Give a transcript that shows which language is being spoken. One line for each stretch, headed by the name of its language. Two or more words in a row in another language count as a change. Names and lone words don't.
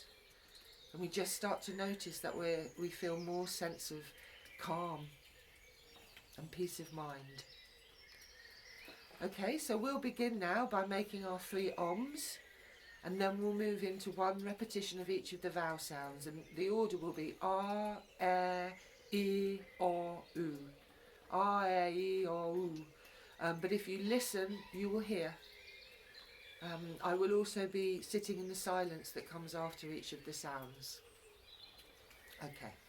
English: And we just start to notice that we feel more sense of calm and peace of mind. Okay, so we'll begin now by making our 3 ohms, and then we'll move into 1 repetition of each of the vowel sounds, and the order will be R, E, I, O, U. R, E, I, O, U. But if you listen, you will hear. I will also be sitting in the silence that comes after each of the sounds. Okay.